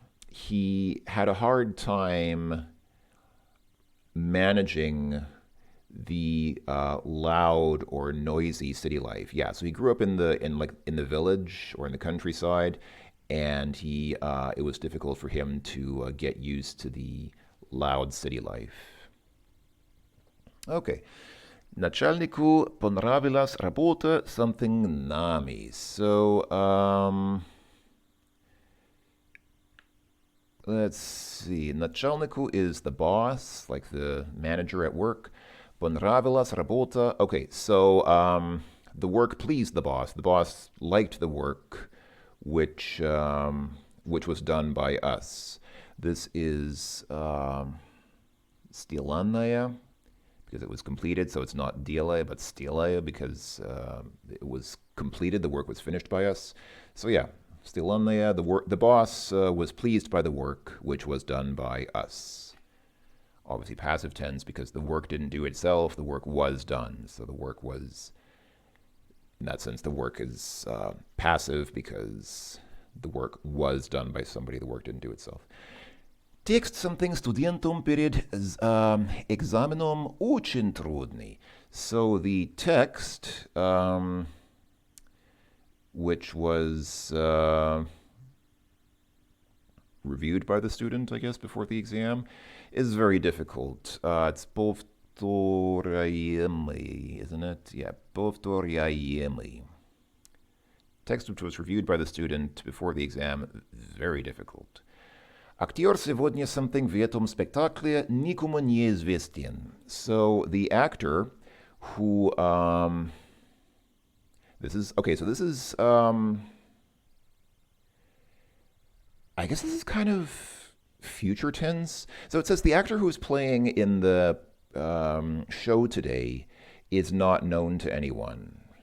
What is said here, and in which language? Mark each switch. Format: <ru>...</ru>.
<en>He had a hard time managing the loud or noisy city life. Yeah, so he grew up in the village or in the countryside, and it was difficult for him to get used to the loud city life. Okay.</en> <ru>Начальнику понравилась работа</ru> <en>something</en> <ru>нами.</ru> <en>So, let's see. Начальнику is the boss, like the manager at work.</en> <ru>Понравилась работа.</ru> <en>Okay, so the work pleased the boss. The boss liked the work, which was done by us. This is сделанная, because it was completed, so it's not делая, but сделая, because it was completed, the work was finished by us. So yeah, сделанная, the boss was pleased by the work, which was done by us. Obviously passive tense, because the work didn't do itself, the work was done. So the work was, in that sense, the work is passive, because the work was done by somebody, the work didn't do itself.</en> <ru>Текст</ru> <en>something</en> <ru>студентам перед экзаменом очень трудный.</ru> <en>So the text, which was reviewed by the student, I guess, before the exam, is very difficult. It's повторяемый, isn't it? Yeah, повторяемый. Text which was reviewed by the student before the exam, very difficult.</en> <ru>Актер сегодня</ru> <en>something</en> <ru>в этом спектакле никому не известен.</ru> <en>So the actor who this is okay, so this is I guess this is kind of future tense. So it says the actor who's playing in the show today is not known to anyone.</en>